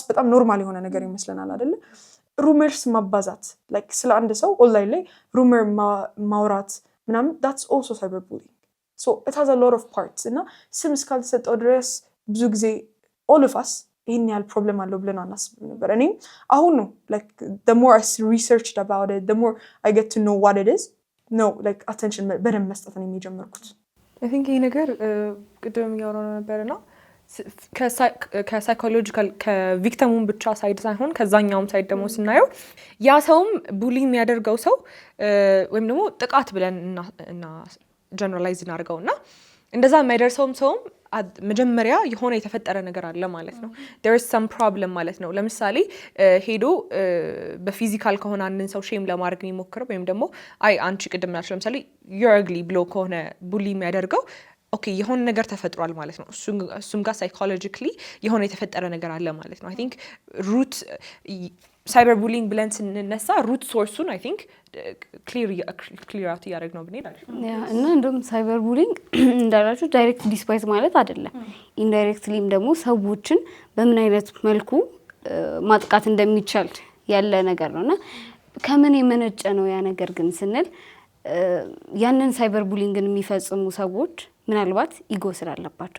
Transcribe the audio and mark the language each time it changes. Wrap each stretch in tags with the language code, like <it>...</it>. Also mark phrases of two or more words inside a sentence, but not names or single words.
<am>በጣም ኖርማል የሆነ ነገር ይመስለናል አይደል rumors ማባዛት like ስለ አንድ ሰው ኦንላይን ላይ rumor ማውራት ምናምን</am> <en>that's also cyberbullying so it has a lot of parts</en> <am>እና ስም እስካልተሰጠው ድረስ ብዙ ጊዜ</am> <en>all of us</en> <am>ይሄን ያህል ፕሮብሌም አለው ብለን አናስብም ነበር እኔም አሁን ነው</am> <en>like the more I researched about it the more I get to know what it is no like attention</en> <am>በደንብ መስጠት ነው የሚጀምርኩት</am> <en>I think</en> <am>ይሄ ነገር ቅድም ያወራው ነበርና ከሳይኮሎጂካል ከቪክቲሙን ብቻ ሳይድ ሳይሆን ከዛኛውም ሳይድ ደግሞ ስናየው ያ ሰውም ቡሊ የሚያደርገው ሰው ወይም ደግሞ ጥቃት ብለን እና ጀነራላይዝ እናደርገውና እንደዛ የማይደርሰውም ሰውም መጀመሪያ የሆነ የተፈጠረ ነገር አለ ማለት ነው</am> <en>there is some problem</en> <am>ማለት ነው ለምሳሌ ሄዶ በፊዚካል ከሆነ አንድን ሰው ሼም ለማድረግ የሚሞክረው ወይም ደግሞ አይ አንቺ ቅድም ናችሁ ለምሳሌ</am> <en>you're ugly</en> <am>ብሎ ከሆነ ቡሊ የሚያደርገው ኦኬ የሆነ ነገር ተፈጥሯል ማለት ነው እሱም ጋር ሳይኮሎጂካሊ የሆነ የተፈጠረ ነገር አለ ማለት ነው</am> <en>I think root cyberbullying</en> <am>ብለን ስንነሳ</am> <en>root source-</en> <am>ን</am> <en>I think clear out</en> <am>ያደርግ ነው ብንሄድ እና እንደውም cyberbullying እንዳላችሁ</am> <en>direct despise</en> <am>ማለት አይደለም ኢንዳይሬክትሊም ደግሞ ሰዎችን በምን አይነት መልኩ ማጥቃት እንደሚቻል ያለ ነገር ነውና ከምን የመነጨ ነው ያ ነገር ግን ስንል ያንን cyberbullying የሚፈጽሙ ሰዎች ምናልባት ኢጎ ስላለባቸው</am>